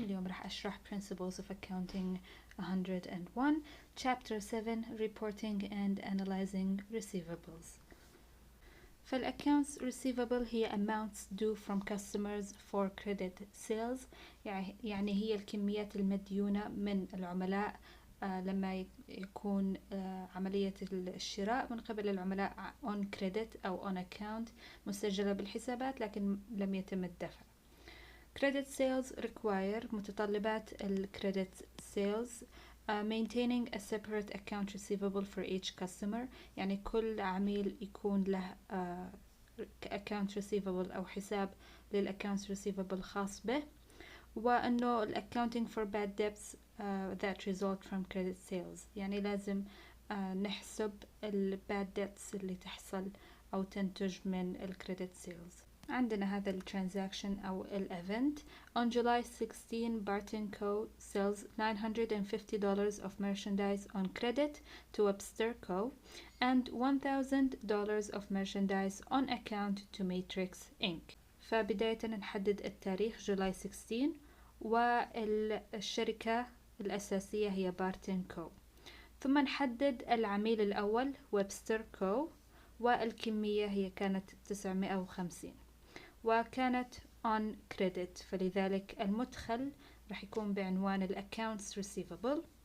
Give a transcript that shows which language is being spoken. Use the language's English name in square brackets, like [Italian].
[Arabic] اليوم راح أشرح [English] Principles of Accounting 101 Chapter 7 Reporting and Analyzing Receivables. [Arabic] فالaccounts receivable هي [English] amounts due from customers for credit sales، [Arabic] يعني هي الكميات المديونة من العملاء لما يكون عملية الشراء من قبل العملاء [English] on credit [Arabic] أو [English] on account [Arabic] مسجلة بالحسابات لكن لم يتم الدفع. [English] Credit sales require متطلبات ال credit sales maintaining a separate account receivable for each customer، [Arabic] يعني كل عميل يكون له [English] account receivable أو حساب للaccount receivable خاص به، وأنه ال accounting for bad debts that result from credit sales، [Arabic] يعني لازم نحسب ال [English] bad debts [Arabic] اللي تحصل أو تنتج من ال [English] credit sales. [Arabic] عندنا هذا الترانزاكشن أو الإيفنت. [English] On July 16, Barton Co. sells $950 of merchandise on credit to Webster Co. and $1,000 of merchandise on account to Matrix Inc. [Arabic] فبداية نحدد التاريخ جولاي 16 والشركة الأساسية هي بارتن كو، ثم نحدد العميل الأول ويبستر كو والكمية هي كانت 950 وكانت [English] on credit، [Arabic] فلذلك المدخل راح يكون بعنوان ال [English] accounts receivable،